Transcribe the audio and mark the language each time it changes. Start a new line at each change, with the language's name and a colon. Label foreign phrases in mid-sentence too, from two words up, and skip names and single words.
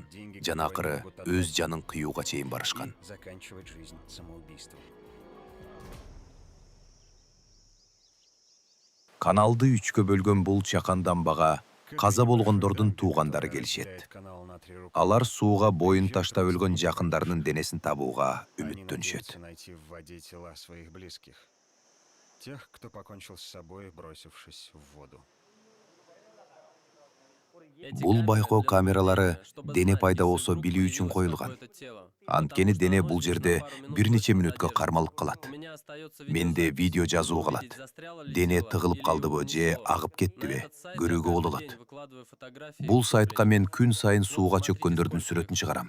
Kyrgyz: Жана акыры өз жанын кыюуга чейин барышкан. Каналды үчкө бөлгөн бул чакан дамбага каза болгондордун туугандары келишет. Алар сууга боюн таштап өлгөн жакындарынын денесин табууга үмүттөнүшөт.
Russian: Тех, кто покончил с собой, бросившись в воду.
Kyrgyz: Бул байкоо камералары дене пайда болсо билүү үчүн коюлган. Анткени дене бул жерде бир нече мүнөткө кармалып калат. Менде видео жазуу калат. Дене тыгылып калдыбы же агып кеттиби көрүүгө болот. Бул сайтка мен күн сайын сууга чөккөндөрдүн сүрөтүн чыгарам.